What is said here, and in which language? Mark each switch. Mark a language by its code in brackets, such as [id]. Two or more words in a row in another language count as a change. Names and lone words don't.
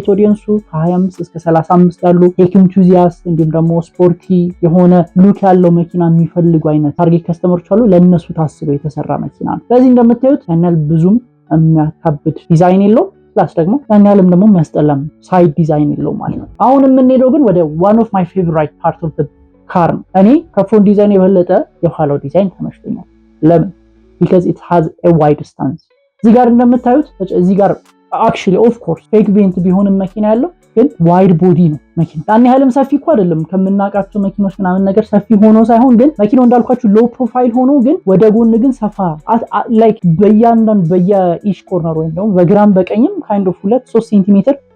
[am] ኦዲየንሱ ከ25 እስከ 35 ያሉ [en] tech enthusiast [am] እንዲሁም ደግሞ ስፖርቲ የሆነ ሉክ ያለው መኪና የሚፈልጉ አይነት [en] target customers [am] አሉ። ለነሱ ታስበው የተሰራ መኪና ነው። ስለዚህ እንደምታዩት ያናል ብዙም የሚያካብድ ዲዛይን የለውም። ፕላስ ደግሞ ያን ያህልም ደግሞ የሚያስጠላም [en] side design [am] የለው ማለት ነው። አሁን የምንሄደው ግን ወደ [en] one of my favorite part of the car [am] ነው። እኔ [en] front design [am] የበለጠ የኋላው ዲዛይን ተመችቶኛል። ለምን? [en] because it has a wide stance። [am] እዚህ ጋር እንደምታዩት እዚህ ጋር [en] actually of course fake vent [am] ቢሆንም መኪና ያለው ግን [en] wide body [am] ነው መኪናው። ያን ያህልም ሰፊ እኮ አይደለም ከምናውቃቸው መኪኖች ምናምን ነገር ሰፊ ሆኖ ሳይሆን ግን መኪናው እንዳልኳችሁ [en] low profile [am] ሆኖ ግን ወደ ጎን ግን ሰፋ ላይክ በእያንዳንዱ [en] each corner [am] ወይም ደግሞ በግራም በቀኝም [en] kind of [am] 2-3 ሴንቲሜትር